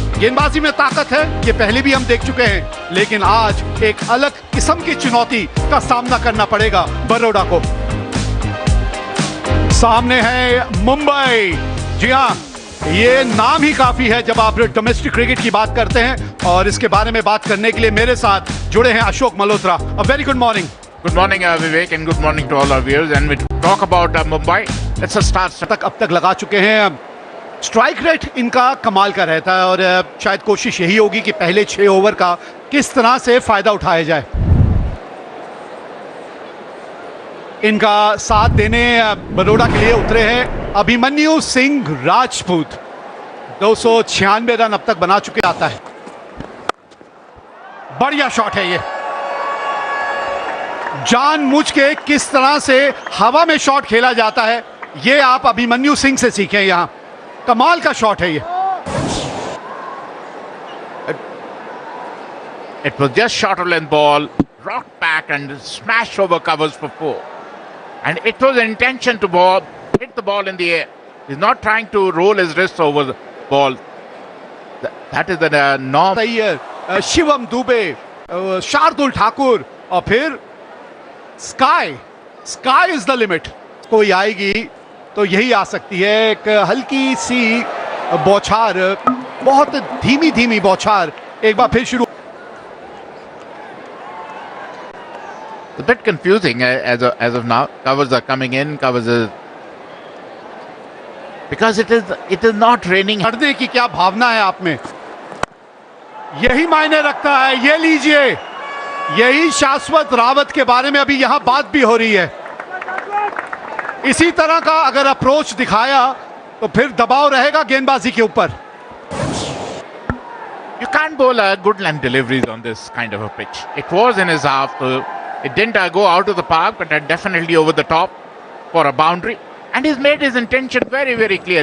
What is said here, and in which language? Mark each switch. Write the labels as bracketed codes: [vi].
[hi] गेंदबाजी में ताकत है, ये पहले भी हम देख चुके हैं, लेकिन आज एक अलग किस्म की चुनौती का सामना करना पड़ेगा बरोड़ा को। सामने है मुंबई। जी हाँ, ये नाम ही काफी है जब आप डोमेस्टिक क्रिकेट की बात करते हैं, और इसके बारे में बात करने के लिए मेरे साथ जुड़े हैं Ashok Malhotra. [en] A very good morning. Good morning, Vivek, and good morning to all our viewers. And we talk about Mumbai. Let's start. [hi] अब तक लगा चुके हैं। स्ट्राइक रेट इनका कमाल का रहता है, और शायद कोशिश यही होगी कि पहले 6 ओवर का किस तरह से फायदा उठाया जाए। इनका साथ देने बरोड़ा के लिए उतरे हैं अभिमन्यु सिंह राजपूत। 296 रन अब तक बना चुके आता है। बढ़िया शॉट है ये। जानबूझ के किस तरह से हवा में शॉट खेला जाता है, ये आप अभिमन्यु सिंह से सीखें। यहां कमाल का शॉट है ये। [en] It was just short of length ball, rocked back and smashed over covers for 4. And it was an intention to hit the ball in the air. He's not trying to roll his wrists over the ball. That is the norm. [hi] सही है। शिवम दुबे, शार्दुल ठाकुर, और फिर [en] Sky is the limit. [hi] कोई आएगी तो यही आ सकती है। एक हल्की सी बौछार, बहुत धीमी धीमी बौछार, एक बार फिर शुरू। [en] It's a bit confusing as of now. Covers are coming in. Because it is not raining. [hi] करने की क्या भावना है आप में, यही मायने रखता है। ये लीजिए, यही शाश्वत रावत के बारे में अभी यहां बात भी हो रही है। इसी तरह का अगर अप्रोच दिखाया तो फिर दबाव रहेगा गेंदबाजी के ऊपर। [en] You can't bowl a good length deliveries on this kind of a pitch. It was in his half. It didn't go out of the park, but definitely over the top for a boundary. And he's made his intention very, very clear.